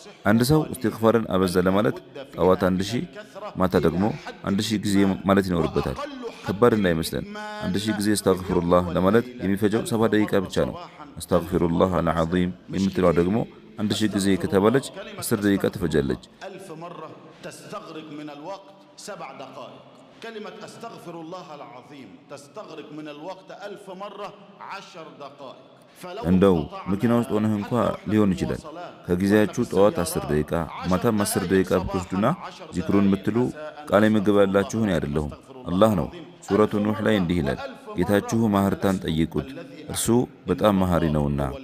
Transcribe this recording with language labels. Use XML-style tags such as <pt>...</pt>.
<am>አንድ ሰው እስትግፋርን አበዛ ለማለት ጠዋት 1000 ማታ ደግሞ 1000 ጊዜ ማለት ይኖርበታል። ከባድ እንዳይመስለን 1000 ጊዜ አስተግፍሩላህ ለማለት የሚፈጀው 7 ደቂቃ ብቻ ነው። አስተግፊሩላህ አልዓዚም የምትለው ደግሞ 1000 ጊዜ ከተባለች 10 ደቂቃ ትፈጃለች።</am> <ar>1000 مرة تستغرق من الوقت 7 دقائق. كلمة أستغفر الله العظيم تستغرق من الوقت 1000 مرة 10 دقائق.</ar> <am>እንደው መኪና ውስጥ ሆነህ እንኳን ሊሆን ይችላል። ከጊዜያችሁ ጠዋት 10 ደቂቃ ማታም 10 ደቂቃ ብትወስዱና ዚክሩን የምትሉ ቃል ምግብ ያላችሁ እኔ አይደለሁም አላህ ነው። ሱረቱ ኑህ ላይ እንዲህ ይላል፣ ጌታችሁ ማህርታን ጠይቁት እርሱ በጣም መሐሪ ነውና።</am>